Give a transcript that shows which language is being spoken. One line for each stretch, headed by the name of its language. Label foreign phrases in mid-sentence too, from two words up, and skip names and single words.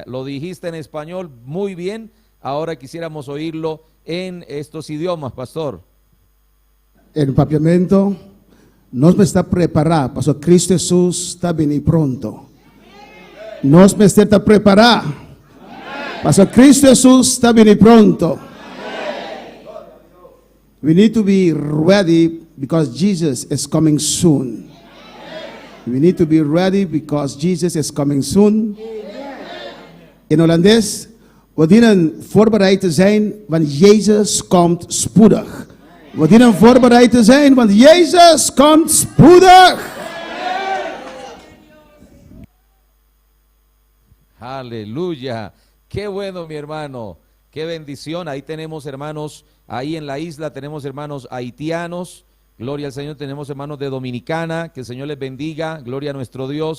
Spanish: Lo dijiste en español muy bien, ahora quisiéramos oírlo en estos idiomas, pastor. El papiamento nos está preparado, pastor. Cristo Jesús está bien pronto. Nos está preparado. Pastor, Cristo Jesús está bien pronto.
English: We need to be ready because Jesus is coming soon. We need to be ready because Jesus is coming soon.
Dutch: In Hollands, we dienen voorbereid te zijn, want Jezus komt spoedig. We dienen voorbereid te zijn, want Jezus komt spoedig.
Spanish: Aleluya. Qué bueno, mi hermano, qué bendición. Ahí tenemos hermanos, ahí en la isla tenemos hermanos haitianos, gloria al Señor. Tenemos hermanos de Dominicana, que el Señor les bendiga, gloria a nuestro Dios.